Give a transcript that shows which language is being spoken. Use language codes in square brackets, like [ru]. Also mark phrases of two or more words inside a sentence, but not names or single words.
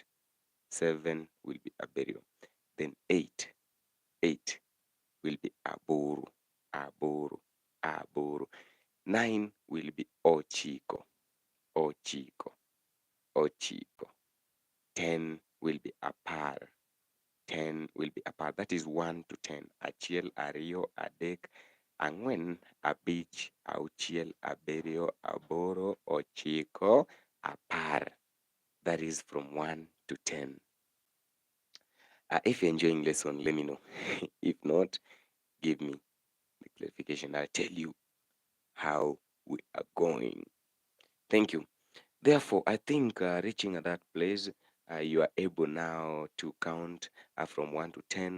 [en] 7 will be Aberio. Then 8 will be [luo] Aboru, Aboru, Aboru. [en] 9 will be [luo] Ochiko, Ochiko, Ochiko. [en] 10 will be Apar, 10 will be Apar. That is 1 to 10. [luo] Achiel, Ario, Adek, Angwen, Abich, Auchiel, Aberio, Aboro, Ochiko, Apar. [en] That is from 1 to 10. If you're enjoying lesson, let me know. If not, give me the clarification. I'll tell you how we are going. Thank you. Therefore, I think reaching at that place, you are able now to count from 1 to 10.